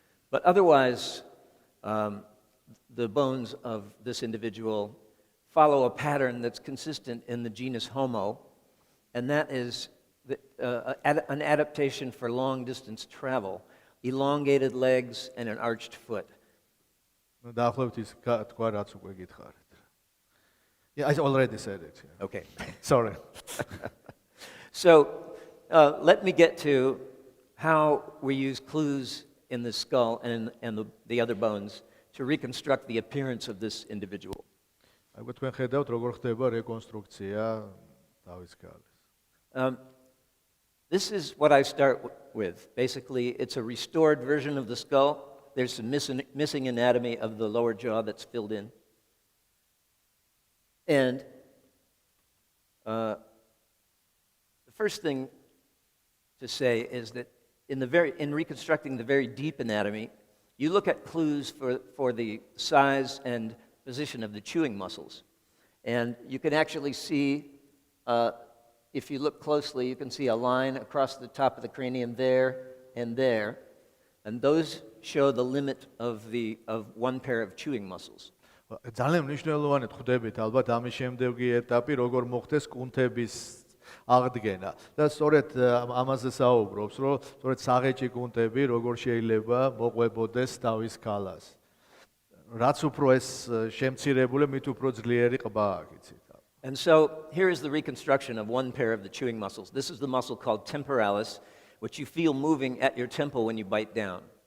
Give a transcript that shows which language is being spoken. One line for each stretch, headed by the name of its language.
English: But otherwise, the bones of this individual follow a pattern that's consistent in the genus Homo, and that is an adaptation for long-distance travel. Elongated legs and an arched foot.
Georgian: დაახლოებით ის თქვა, რაც უკვე გითხარით.
English: Yeah, I already said it. Yeah. Okay. Sorry. So, let me get to how we use clues in the skull and the other bones to reconstruct the appearance of this individual.
Georgian: აი თქვენ ხედავთ, როგორ ხდება რეკონსტრუქცია თავის ქალის.
English: This is what I start with. Basically, it's a restored version of the skull. There's some missing anatomy of the lower jaw that's filled in. And the first thing to say is that in reconstructing the very deep anatomy, you look at clues for the size and position of the chewing muscles. And you can actually see if you look closely, you can see a line across the top of the cranium there, and those show the limit of one pair of chewing muscles.
Georgian: ძალიან მნიშვნელოვანად ხვდებით ალბათ ამის შემდეგი ეტაპი, როგორ მოხდეს კუნთების აღდგენა. და სწორედ ამაზე საუბრობს, რომ სწორედ საღეჭი კუნთები როგორ შეიძლება მოყვებოდეს თავის ქალას. რაც უფრო ეს შემცირებული, მით უფრო ძლიერი ყბა აქვს.
English: And so here is the reconstruction of one pair of the chewing muscles. This is the muscle called temporalis, which you feel moving at your temple when you bite down.